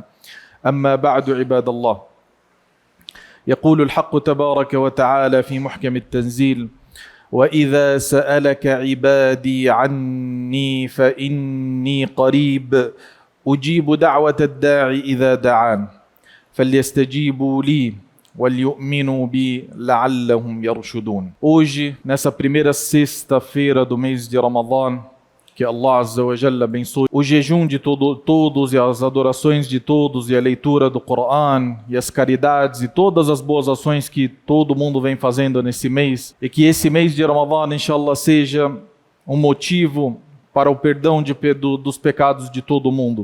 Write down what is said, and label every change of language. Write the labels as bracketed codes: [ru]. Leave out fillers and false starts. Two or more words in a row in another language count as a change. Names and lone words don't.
[ar] أما بعد، عباد الله، يقول الحق تبارك وتعالى في محكم التنزيل: وإذا سألك عبادي عني فإني قريب أجيب دعوة الداعي إذا دعان فليستجيبوا لي وليؤمنوا بي لعلهم يرشدون. [pt] Hoje, nessa primeira sexta-feira do mês de Ramadã, que Allah [ar] عز وجل [pt] abençoe o jejum de todos e as adorações de todos e a leitura do Coran e as caridades e todas as boas ações que todo mundo vem fazendo nesse mês, e que esse mês de Ramadã, inshallah, seja um motivo para o perdão dos pecados de todo mundo.